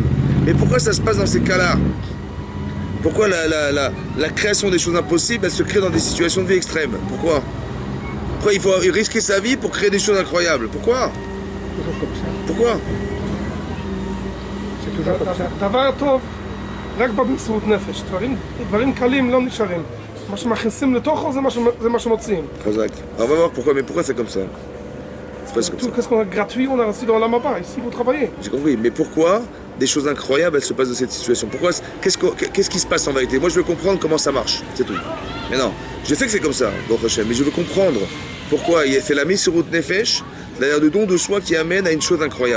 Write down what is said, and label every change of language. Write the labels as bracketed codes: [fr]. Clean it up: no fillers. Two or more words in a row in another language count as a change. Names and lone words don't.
[fr] Mais pourquoi ça se passe dans ces cas-là? Pourquoi la création des choses impossibles elle se crée dans des situations de vie extrêmes? Pourquoi? Pourquoi il faut risquer sa vie pour créer des choses incroyables? Pourquoi? Toujours comme ça. Pourquoi? C'est toujours comme ça. [he] דבר טוב, רק במסירות נפש. דברים קלים לא נשארים. מה שמכניסים לתוכו זה מה שמוציאים. [fr] Exact. Alors on va voir pourquoi, mais pourquoi c'est comme ça? C'est pas comme ça. Tout qu'est-ce qu'on a gratuit, on a reçu dans la Mapa. Ici, vous travaillez. J'ai compris, mais pourquoi des choses incroyables elles se passent dans cette situation? Pourquoi? Qu'est-ce qui se passe en vérité? Moi je veux comprendre comment ça marche, c'est tout. Mais non, je sais que c'est comme ça, [he] ברוך השם, [fr] mais je veux comprendre pourquoi c'est la [he] מסירות נפש, [fr] c'est-à-dire le don de soi qui amène à une chose incroyable.